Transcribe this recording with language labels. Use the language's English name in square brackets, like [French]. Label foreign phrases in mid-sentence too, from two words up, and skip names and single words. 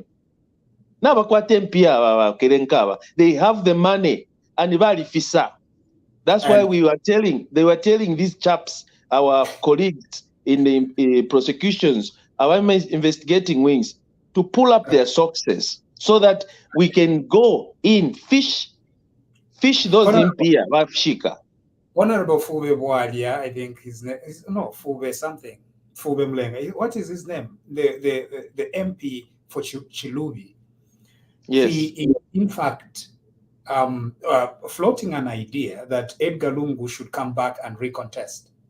[English] They have the money and that's why they were telling these chaps, our colleagues in the prosecutions, our investigating wings, to pull up their success so that we can go in, fish those [Bemba] impia, wafshika. [English] Honorable Fube Bwalia, I think his name is Fube something. Fube Mlenga. What is his name? The MP for Chilubi. Yes. He is, in fact, floating an idea that Edgar Lungu should come back and recontest.